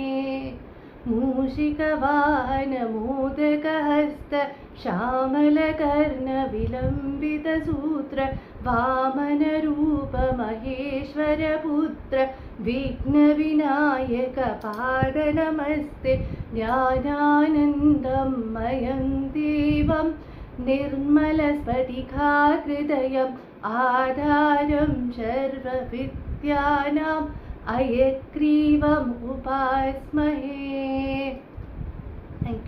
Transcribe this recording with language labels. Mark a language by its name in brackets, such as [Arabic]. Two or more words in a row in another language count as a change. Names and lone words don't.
[Sanskrit] मूषिक वाहन मोदक हस्त शामल कर्ण विलम्बित सूत्र वामन रूप महेश्वर पुत्र विघ्न विनायक पाद नमस्ते. ज्ञानानन्दं मयं देवम् निर्मल स्फटिकाकृतयम् आधारं सर्व विद्यानाम् अयग्रीवम् उपास्महे. [English] Thank you.